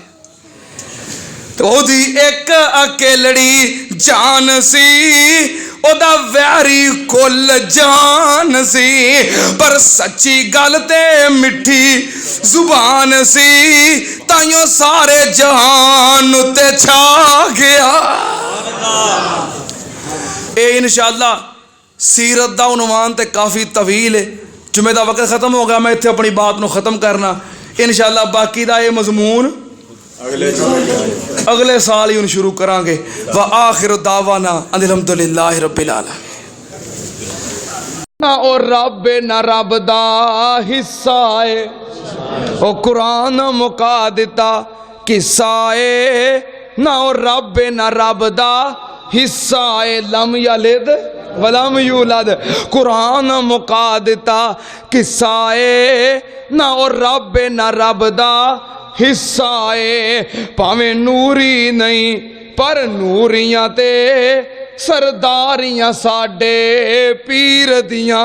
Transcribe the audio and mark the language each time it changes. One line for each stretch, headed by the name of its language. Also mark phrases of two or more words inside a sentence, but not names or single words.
Punjabi: تو اوہدی اک اکلڑی جان سی، اوہدا ویری کل جان سی. پر سچی گل تے مٹھی زبان سی، تائیوں سارے جہان تے چھا گیا. ایہ ان شاء اللہ سیرت دا عنوان تے کافی طویل ہے. جمعے دا وقت ختم ہو گیا، میں ایتھے اپنی بات نوں ختم کرنا. ان شاء اللہ باقی دا ایہ مضمون اگلے سال ہی اوں شروع کراں گے.
Arabic: وآخر دعوانا الحمد لله رب العالمين.
Punjabi: نہ او رب نہ رب دا حصہ ہے، او قرآن مکا دتا قصہ ہے. نہ او رب نہ رب دا حصہ ہے,
Arabic: لم يلد ولم يولد,
Punjabi: قرآن مکا دتا قصہ ہے. نہ او رب نہ رب دا حصہ ہے، بھاویں نوری نہیں پر نوریاں تے سرداریاں ساڈے پیر دیاں.